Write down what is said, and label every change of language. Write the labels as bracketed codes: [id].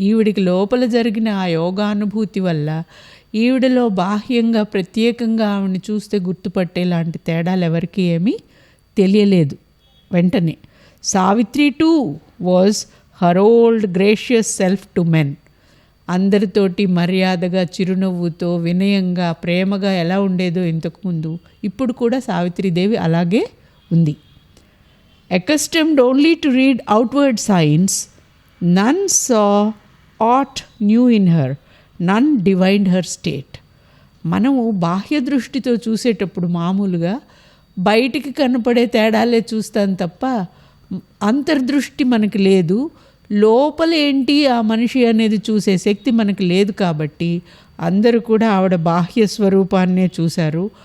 [te] ఈవిడికి లోపల జరిగిన ఆ యోగానుభూతి వల్ల ఈవిడలో బాహ్యంగా ప్రత్యేకంగా ఆవిడని చూస్తే గుర్తుపట్టేలాంటి తేడాలు ఎవరికి ఏమీ తెలియలేదు. వెంటనే [en] Savitri too was her old gracious self to men. [te] అందరితోటి మర్యాదగా, చిరునవ్వుతో, వినయంగా, ప్రేమగా ఎలా ఉండేదో ఇంతకుముందు, ఇప్పుడు కూడా సావిత్రీదేవి అలాగే ఉంది. [en] accustomed only to read outward signs, none saw aught new in her, none divined her state. [te] మనము బాహ్య దృష్టితో చూసేటప్పుడు మామూలుగా బయటికి కనపడే తేడాలే చూస్తాం తప్ప అంతర్దృష్టి మనకి లేదు. లోపల ఏంటి ఆ మనిషి అనేది చూసే శక్తి మనకు లేదు. కాబట్టి అందరూ కూడా ఆవిడ బాహ్య స్వరూపాన్నే చూశారు.